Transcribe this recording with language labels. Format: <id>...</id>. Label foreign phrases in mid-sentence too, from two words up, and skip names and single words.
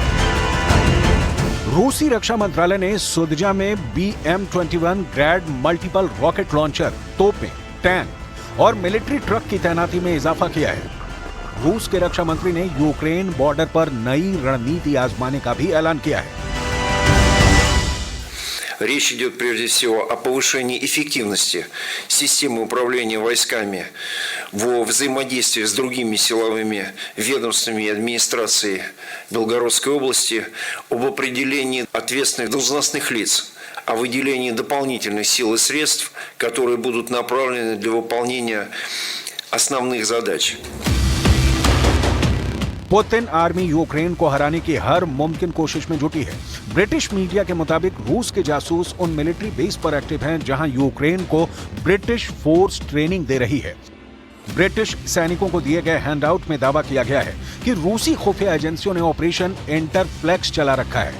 <hi>रूसी रक्षा मंत्रालय ने सुदजा में BM-21 ग्रैड</hi> <en>multiple rocket launcher,</en> <hi>तोपें, टैंक और</hi> <en>military truck</en> <hi>की तैनाती में इजाफा किया है। रूस के रक्षा मंत्री ने यूक्रेन बॉर्डर पर नई रणनीति आजमाने का भी ऐलान किया है।</hi> <ru>Речь идет прежде всего о повышении эффективности системы управления войсками во взаимодействии с другими силовыми ведомствами и администрацией Белгородской области, об определении ответственных должностных лиц, о выделении дополнительных сил и средств, которые будут направлены для выполнения основных задач.</ru> <hi>पुतिन आर्मी यूक्रेन को हराने की हर मुमकिन कोशिश में जुटी है। ब्रिटिश मीडिया के मुताबिक रूस के जासूस उन</hi> <en>military base</en> <hi>पर एक्टिव हैं जहां यूक्रेन को</hi> <en>British force training</en> <hi>दे रही है। ब्रिटिश सैनिकों को दिए गए हैंडआउट में दावा किया गया है कि रूसी खुफिया एजेंसियों ने ऑपरेशन इंटरफ्लेक्स चला रखा है।</hi>